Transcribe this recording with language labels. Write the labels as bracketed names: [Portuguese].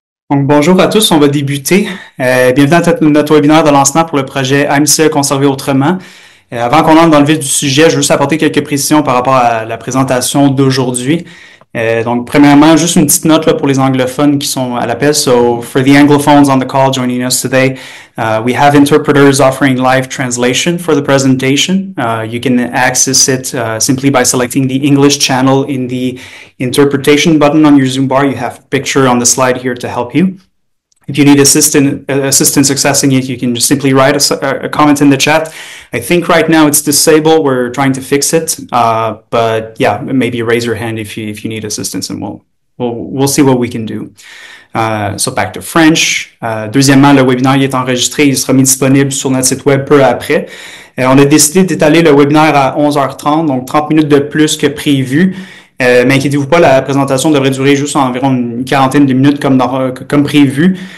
[French] Donc, bonjour à tous, on va débuter. Bienvenue à notre webinaire de lancement pour le projet AMCE conservé autrement. Avant qu'on entre dans le vif du sujet, je veux juste apporter quelques précisions par rapport à la présentation d'aujourd'hui. Donc, premièrement, juste une petite note là, pour les anglophones qui sont à l'appel. [English] So, for the anglophones on the call joining us today, we have interpreters offering live translation for the presentation. You can access it simply by selecting the English channel in the interpretation button on your Zoom bar. You have a picture on the slide here to help you. If you need assistance accessing it, you can just simply write a comment in the chat. I think right now it's disabled. We're trying to fix it, but yeah, maybe raise your hand if you need assistance, and we'll see what we can do. So back to French. [French] Deuxièmement, le webinaire est enregistré, il sera mis disponible sur notre site web peu après. On a décidé d'étaler le webinaire à 11h30, donc 30 minutes de plus que prévu. Mais inquiétez-vous pas, la présentation devrait durer juste environ une quarantaine de minutes comme prévu.